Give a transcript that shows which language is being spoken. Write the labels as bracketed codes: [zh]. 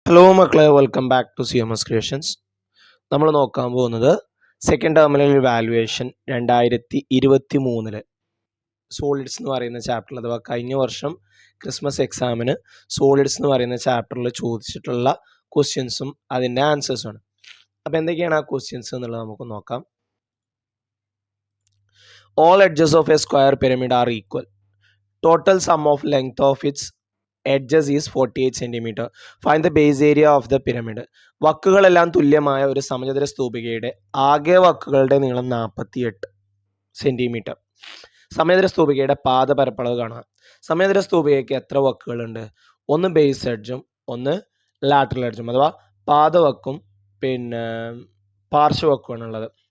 [ml] Hello മക്കളെ, welcome back to CMS creations. നമ്മൾ നോക്കാൻ പോകുന്നത് സെക്കൻഡ് ടേമിനൽ വാല്യുവേഷൻ 2023 സോളിഡ്സ് എന്ന് പറയുന്ന ചാപ്റ്ററിൽ, അഥവാ കഴിഞ്ഞ വർഷം ക്രിസ്മസ് എക്സാമിന് സോളിഡ്സ് എന്ന് പറയുന്ന ചാപ്റ്ററിൽ ചോദിച്ചിട്ടുള്ള ക്വസ്റ്റ്യൻസും അതിൻ്റെ ആൻസേഴ്സുമാണ്. അപ്പോൾ എന്തൊക്കെയാണ് ആ ക്വസ്റ്റ്യൻസ് എന്നുള്ളത് നമുക്ക് നോക്കാം. [en] All edges of a square pyramid are equal. Total sum of length of its edges is 48 cm. Find the base area of the pyramid. [ml] വക്കുകളെല്ലാം തുല്യമായ ഒരു സമചതുര സ്തൂപികയുടെ ആകെ വക്കുകളുടെ നീളം 48 സെന്റിമീറ്റർ. സമചതുര സ്തൂപികയുടെ പാദ പരപ്പളവ് കാണാം. സമചതുര സ്തൂപികയ്ക്ക് എത്ര വക്കുകളുണ്ട്? ഒന്ന് ബേസ് എഡ്ജും ഒന്ന് ലാറ്ററൽ എഡ്ജും, അഥവാ പാദവക്കും പിന്നെ പാർശ്വവക്കുമാണ് ഉള്ളത്.